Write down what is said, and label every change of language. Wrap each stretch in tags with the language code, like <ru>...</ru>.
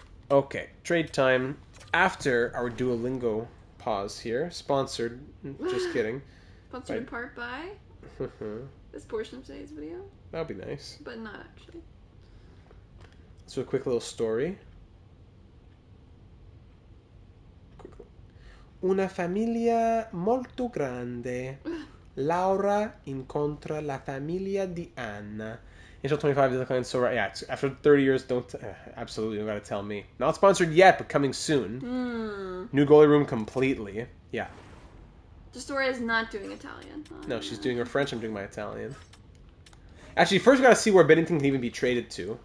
<en>Okay, trade time. After our Duolingo pause here. Sponsored. Just kidding. Sponsored in part by this portion of today's video. That would be nice. But not actually. Let's do a quick little story.</en> <it>Una famiglia molto grande. Laura incontra la famiglia di Anna.</it> <en>Angel 25 declines so right. Yeah, it's, after 30 years, absolutely, you gotta tell me. Not sponsored yet, but coming soon. New goalie room completely. Yeah. Justoria is not doing Italian. No, she's doing her French. I'm doing my Italian. Actually, first we gotta see where Binnington can even be traded to.</en>